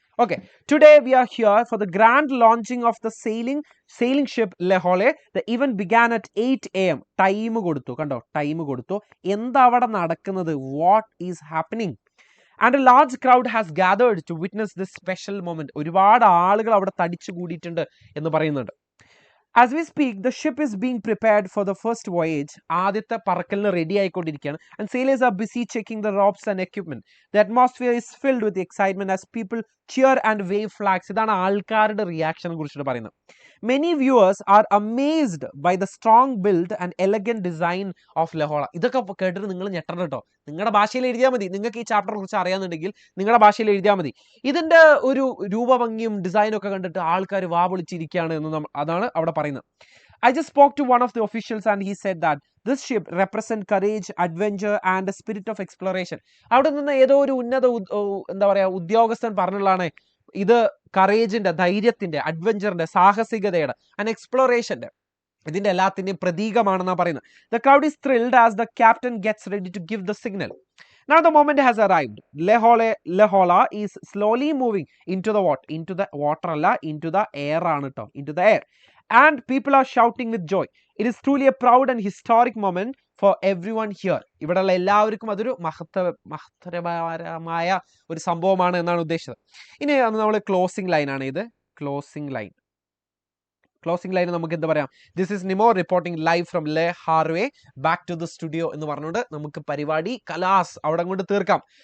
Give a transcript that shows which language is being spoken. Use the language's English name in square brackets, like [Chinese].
[English] Okay, today we are here for the grand launching of the sailing ship Le Hole. The event began at 8 AM. [Malayalam] Time കൊടുത്തു, കണ്ടോ, time കൊടുത്തു. എന്താ അവിടെ നടക്കുന്നത്, [English] what is happening? And a large crowd has gathered to witness this special moment. [Malayalam] ഒരുപാട് ആളുകൾ അവിടെ തടിച്ചു കൂടിയിട്ടുണ്ട് എന്ന് പറയുന്നുണ്ട്. [English] As we speak, the ship is being prepared for the first voyage. [Malayalam] ആദ്യത്തെ പറക്കലിന് റെഡി ആയിക്കൊണ്ടിരിക്കുകയാണ്. [English] And sailors are busy checking the ropes and equipment. The atmosphere is filled with excitement as people cheer and wave flags. [Malayalam] ഇതാണ് ആൾക്കാരുടെ റിയാക്ഷനെ കുറിച്ചിട്ട് പറയുന്നത്. [English] Many viewers are amazed by the strong build and elegant design of Lahola. [Malayalam] ഇതൊക്കെ കേട്ടിട്ട് നിങ്ങൾ ഞെട്ടണം കേട്ടോ. നിങ്ങളുടെ ഭാഷയിൽ എഴുതിയാൽ മതി. നിങ്ങൾക്ക് ഈ ചാപ്റ്ററിനെ കുറിച്ച് അറിയാമെന്നുണ്ടെങ്കിൽ നിങ്ങളുടെ ഭാഷയിൽ എഴുതിയാൽ മതി. ഇതിന്റെ ഒരു രൂപഭംഗിയും ഡിസൈനും ഒക്കെ കണ്ടിട്ട് ആൾക്കാർ വാപൊളിച്ചിരിക്കുകയാണ് എന്ന് അതാണ് അവിടെ പറയുന്നത്. [English] I just spoke to one of the officials and he said that this ship represent courage, adventure and a spirit of exploration. [Malayalam] അവിടെ നിന്ന് ഏതോ ഒരു എന്താ പറയാ ഉദ്യോഗസ്ഥൻ പറഞ്ഞുള്ളതാണ് ഇത് കറേജിന്റെ, ധൈര്യത്തിന്റെ, അഡ്വഞ്ചറിന്റെ, സാഹസികതയുടെ ആൻഡ് എക്സ്പ്ലോറേഷന്റെ, ഇതിന്റെ എല്ലാത്തിന്റെയും പ്രതീകമാണെന്നാണ് പറയുന്നത്. [English] The crowd is thrilled as the captain gets ready to give the signal. Now the moment has arrived. Lehola is slowly moving into the water [Malayalam] അല്ല, [English] into the air [Malayalam] ആണ് കേട്ടോ, [English] into the air. And people are shouting with joy. It is truly a proud and historic moment for everyone here. [Malayalam] ഇവിടെയുള്ള എല്ലാവർക്കും അതൊരു മഹത്തരമായ ഒരു സംഭവമാണ് എന്നാണ് ഉദ്ദേശിച്ചത്. ഇനി നമ്മൾ ക്ലോസിംഗ് ലൈൻ ആണ് ഇത്. ക്ലോസിംഗ് ലൈൻ നമുക്ക് എന്താ പറയാം, [English] this is Nemo reporting live from Le Havre, back to the studio [Malayalam] എന്ന് പറഞ്ഞുകൊണ്ട് നമുക്ക് പരിപാടി കലാസ് അവിടെ കൊണ്ട് തീർക്കാം.